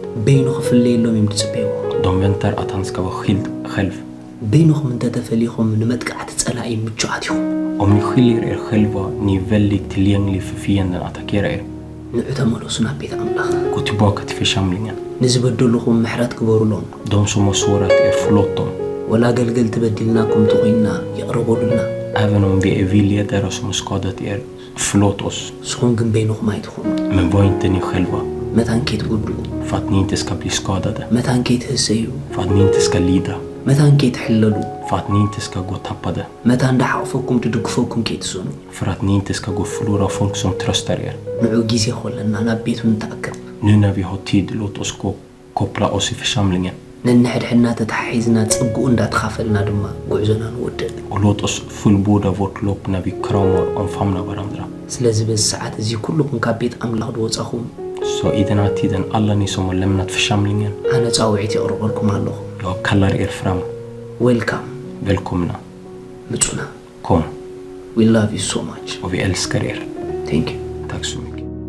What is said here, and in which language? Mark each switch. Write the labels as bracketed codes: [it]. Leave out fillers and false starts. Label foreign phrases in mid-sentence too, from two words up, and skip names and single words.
[ti] በይኑ ክፍለየሎም እዮም ድጽበይዎ [sv] de väntar att han ska vara skild själv. [ti] በይኑኹም እንተተፈሊኹም ንመጥቃዕቲ ጸላኢ ምቹዓት ኢኹም [sv] Om ni skiljer er själva, ni är väldigt tillgängliga för fienden att attackera er. [ti] ንዑ ተመለሱ ናብ ቤት ኣምላኽ [sv] Gå tillbaka till församlingen. [ti] ንዝበደሉኹም ምሕረት ግበሩሎም [sv] De som har sårat er, förlåt dem. [ti] ወላ አገልገልቲ በድልናኩም ተቆይና ይቅርቡልና [sv] Även om vi är villedare som har skadat er, förlåt oss. [ti] ስኹም ግን በይኑኹም ኣይትኹኑ [sv] Men var inte ni själva, [ti] መታን ከይትጉድኡ [sv] för att ni inte ska bli skadade, [ti] መታን ከይትህሰዩ [sv] för att ni inte ska lida, [ti] መታን ከይትሕለሉ [sv] för att ni inte ska gå tappade, [ti] መታን እንዳሓቕፈኩም ትድግፈኩም ከይትስኑ [sv] för att ni inte ska gå och förlora folk som tröstar er. [ti] ንዑ ጊዜ ኮለና ናብ ቤቱ ንተኣከብ [sv] Nu när vi har tid, låt oss koppla oss i församlingen. [ti] ነንሕድሕና ተተሓሒዝና ጽጉኡ እንዳተኻፈልና ድማ ጉዕዞና ንወድእ [sv] Och låt oss fullborda vårt lopp när vi kramar och omfamnar varandra. [ti] ስለዚ በዚ ሰዓት እዚ ኩልኩም ካብ ቤት ኣምላኽ ድወጻኹም [sv] Så i den här tiden, alla ni som har lämnat församlingen, [ti] ኣነ ጻውዒት የቕርበልኩም ኣለኹ [sv] jag kallar er fram. [ti] ዌልካም [sv] Välkomna. [ti] ምጹና [sv] Kom. [en] we love you so much [sv] Och vi älskar er. [en] thank you [sv] Tack så mycket.